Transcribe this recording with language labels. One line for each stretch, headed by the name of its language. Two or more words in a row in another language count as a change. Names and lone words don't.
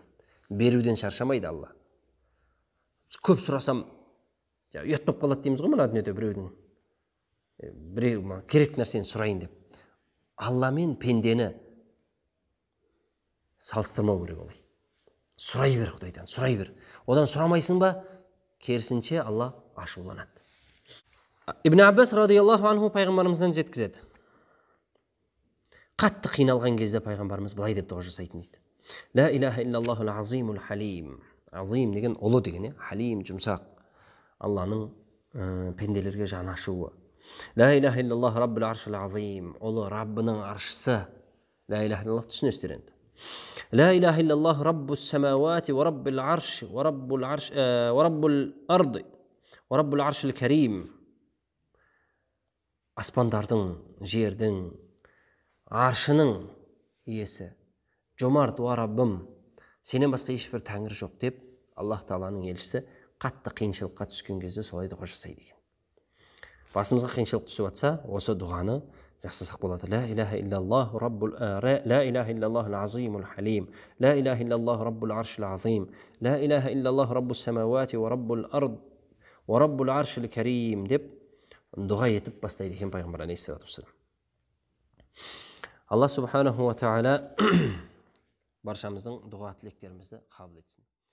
Kazakh: Беруден шаршамайды Алла. Көп сұрасам ұят болып қалады дейміз ғой, мына дүниеде біреудің. Біреу керек нәрсені сұрайын деп. Алла мен пендені салыстырмау керек олай. Сұрай бер Құдайдан, сұрай бер. Одан сұрамайсың ба, керісінше Алла ашуланады. Ибн Аббас
Arabic: رضي الله عنه
Kazakh: пайғамбарымыздан жеткізеді. Қатты қиналған кезде пайғамбарымыз былай деп дұға жасайтын дейді.
Arabic: لا إله إلا الله العظيم الحليم.
Kazakh: Азим деген ұлы деген, халим жұмсақ. Алланың пенделерге жаны ашуы.
Arabic: لا إله إلا الله رب العرش العظيم.
Kazakh: Ұлы Раббының аршысы.
Arabic: لا إله إلا الله
Kazakh: түсінесіздер енді.
Arabic: لا إله إلا الله رب السماوات ورب العرش ورب الأرض ورب العرش الكريم.
Kazakh: Аспандардың, жердің, аршының иесі, жомарт уа Раббым, сенен басқа ешбір тәңір жоқ деп, Аллах Тағаланың елшісі қатты қиыншылыққа түскен кезде солай дұға жасайды екен. Басымызға қиыншылық түсіп жатса, осы дұғаны жасасақ болады.
Arabic: لا إله إلا الله العظيم الحليم. لا إله إلا الله رب العرش العظيم. لا إله إلا الله رب السماوات ورب الأرض ورب العرش الكريم
Kazakh: деп дұға етіп бастайды екен пайғамбар
Arabic: عليه الصلاة والسلام.
Kazakh: Алла
Arabic: سبحانه وتعالى
Kazakh: баршамыздың дұға тілектерімізді қабыл етсін.